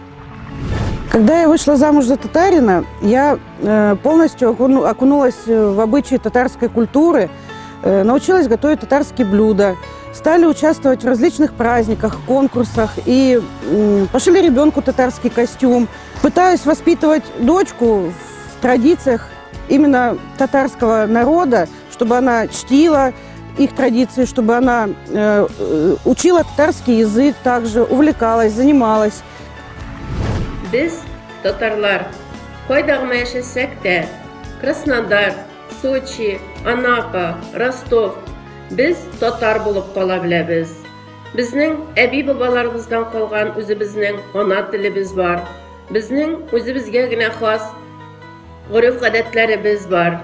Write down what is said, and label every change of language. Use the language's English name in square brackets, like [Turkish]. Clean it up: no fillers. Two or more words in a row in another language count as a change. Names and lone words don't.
[Russian] Когда я вышла замуж за татарина, я полностью окунулась в обычаи татарской культуры, научилась готовить татарские блюда, стали участвовать в различных праздниках, конкурсах и пошили ребенку татарский костюм. Пытаюсь воспитывать дочку в традициях именно татарского народа, чтобы она чтила их традиции, чтобы она учила татарский язык, также увлекалась, занималась. [Tatar] Biz Tatarlar кайдагы яшәсәк тә, Краснодар, Сочи, Анапа, Ростов, biz татар булып кала беләбез. Безнең әби-бабаларыбыздан калган үзебезнең ана телебез бар. Безнең үзебезгә генә хас гореф-гадәтләребез бар.